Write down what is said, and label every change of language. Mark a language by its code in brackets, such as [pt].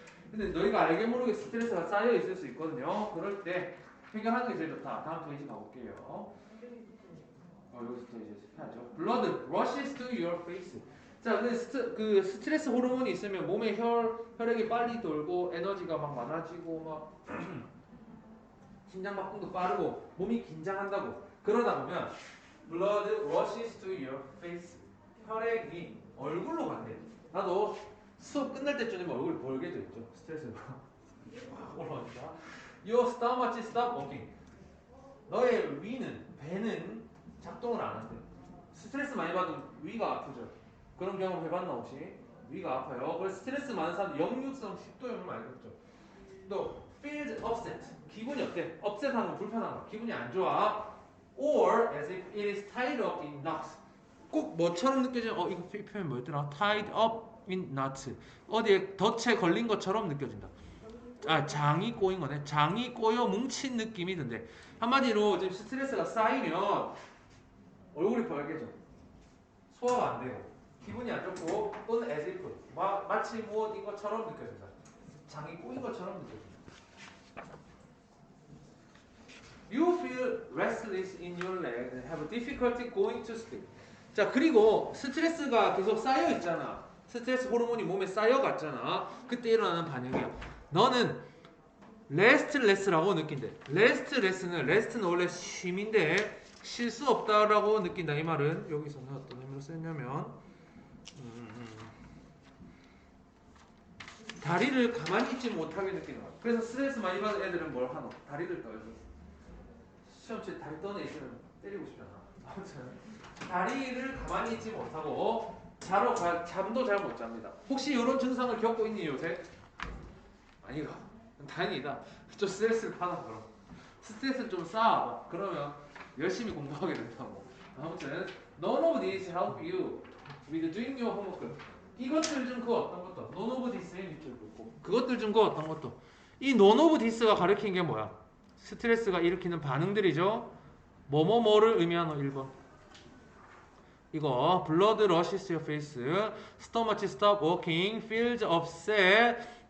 [ko] 근데 너희가 알게 모르게 스트레스가 쌓여 있을 수 있거든요. 그럴 때 해결하는 게 제일 좋다. 다음 페이지 가볼게요. 여기서부터 이제 해야죠. [en] Blood rushes to your face. [ko] 자, 그 스트레스 호르몬이 있으면 몸에 혈액이 빨리 돌고 에너지가 막 많아지고 막 심장 박동도 빠르고 몸이 긴장한다고. 그러다 보면 [en] blood rushes to your face. [ko] 혈액이 얼굴로 간대. 나도 수업 끝날 때쯤 되면 얼굴이 벌게 돼 있죠. 스트레스가 올라오니까. [en] Your stomach stop working. [ko] 너의 위는, 배는 작동을 안 한대. 스트레스 많이 받으면 위가 아프죠. 그런 경험 해봤나 혹시? 위가 아파요. 그래서 스트레스 많은 사람 역류성 식도염을 많이 겪죠. 또 [en] feels upset. [ko] 기분이 어때? upset한 건 불편한 거. 기분이 안 좋아. [en] Or as if it is tied up in knots. [ko] 꼭 뭐처럼 느껴지는 이거 표현 뭐였더라? [en] tied up in knots. [ko] 어디에 덫에 걸린 것처럼 느껴진다. 장이 꼬인 거네. 장이 꼬여 뭉친 느낌이 든대. 한마디로 지금 스트레스가 쌓이면 얼굴이 빨개져. 소화가 안 되고 기분이 안 좋고 또는 as if 마치 무엇인 것처럼 느껴진다. 장이 꼬인 것처럼 느껴진다. [en] You feel restless in your leg and have difficulty going to sleep. [ko] 자, 그리고 스트레스가 계속 쌓여 있잖아. 스트레스 호르몬이 몸에 쌓여갔잖아. 그때 일어나는 반응이야. 너는 restless라고 느낀대. rest는 원래 쉼인데 쉴 수 없다라고 느낀다. 이 말은 여기서는 어떤 의미로 쓰냐면 다리를 가만히 있지 못하게 느끼는 거야. 그래서 스트레스 많이 받은 애들은 뭘 하노? 다리를 떨죠. 시험치에 다리 떠는 있으면 때리고 싶잖아. 아무튼 다리를 가만히 있지 못하고 잠도 잘 못 잡니다. 혹시 이런 증상을 겪고 있니 요새? 아니가. 다행이다. 좀 스트레스를 받아 그럼. 스트레스를 좀 쌓아봐. 그러면 열심히 공부하게 된다고. 아무튼 [en] none of these help you with doing your homework. [ko] 이것들 중 그 어떤 것도 none of this의 밑줄 긋고 그것들 중 그 어떤 것도 이 none of this가 가리키는 게 뭐야? 스트레스가 일으키는 반응들이죠. 뭐뭐뭐를 의미하는 1번. 이거 [en] blood rushes to your face, stomach stop walking, feels upset.